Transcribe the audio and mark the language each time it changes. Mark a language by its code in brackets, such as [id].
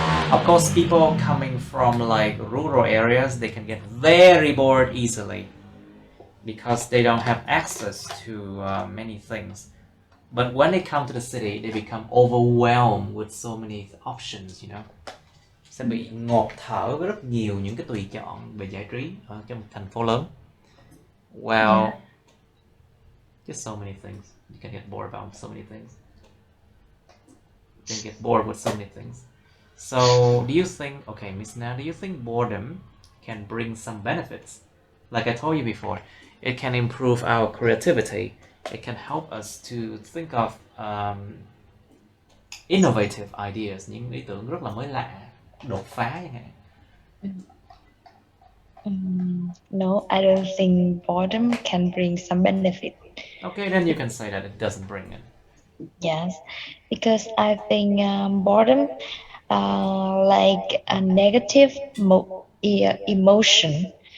[en] Of course, people coming from like rural areas, they can get very bored easily because they don't have access to many things. But when they come to the city, they become overwhelmed with so many options, you know. [vi] Sẽ bị ngộp thở với rất nhiều những cái tùy chọn về giải trí ở trong một thành phố lớn. [en] Well, just so many things. You can get bored about so many things. You can get bored with so many things. So, do you think, okay, Miss Na, do you think boredom can bring some benefits? Like I told you before, it can improve our creativity. It can help us to think of innovative ideas, [vi] những ý tưởng rất là mới lạ, đột phá chẳng hạn. [en] No, I don't think boredom can bring some benefit. Okay, then you can say that it doesn't bring it. Yes, because I think boredom, like a negative emotion.